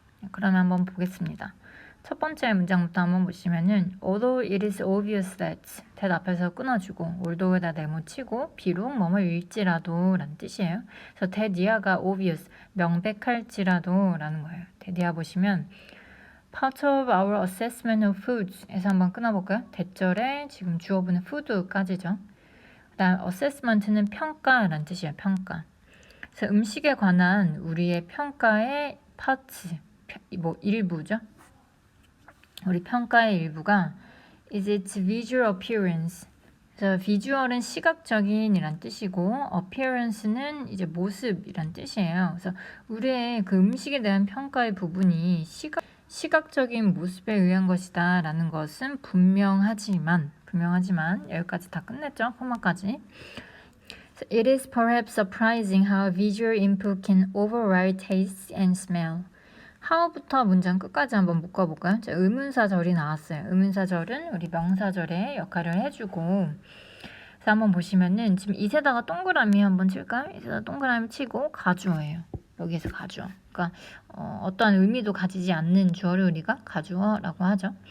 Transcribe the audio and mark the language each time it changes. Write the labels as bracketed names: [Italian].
[Korean] 그러면 한번 보겠습니다. 첫 번째 문장부터 한번 보시면은 [English] although it is obvious that that [Korean] 앞에서 끊어주고 although에다 네모치고 비록 뭐뭐일지라도 라는 뜻이에요. 그래서 that 이하가 obvious 명백할지라도 라는 거예요. that 이하 보시면 [English] part of our assessment of foods [Korean] 에서 한번 끊어볼까요? 대절에 지금 주어분은 food까지죠. 그 다음 assessment는 평가라는 뜻이에요. 평가. 그래서 음식에 관한 우리의 평가의 파트, 뭐 일부죠. 우리 평가의 일부가 [English] is its visual appearance. [Korean] 그래서 비주얼은 시각적인 이란 뜻이고 appearance는 이제 모습이란 뜻이에요. 그래서 우리의 그 음식에 대한 평가의 부분이 시각적인 모습에 의한 것이다 라는 것은 분명하지만 여기까지 다 끝냈죠. 코마까지. [English] So it is perhaps surprising how visual input can override taste and smell. [Korean] how부터 문장 끝까지 한번 묶어볼까요? 자, 의문사절이 나왔어요. 의문사절은 우리 명사절의 역할을 해주고 그래서 한번 보시면은 지금 이세다가 동그라미 한번 칠까요? 이세다 동그라미 치고 가주어예요. 여기에서 가주어. 그러니까 어떠한 의미도 가지지 않는 주어를 우리가 가주어라고 하죠.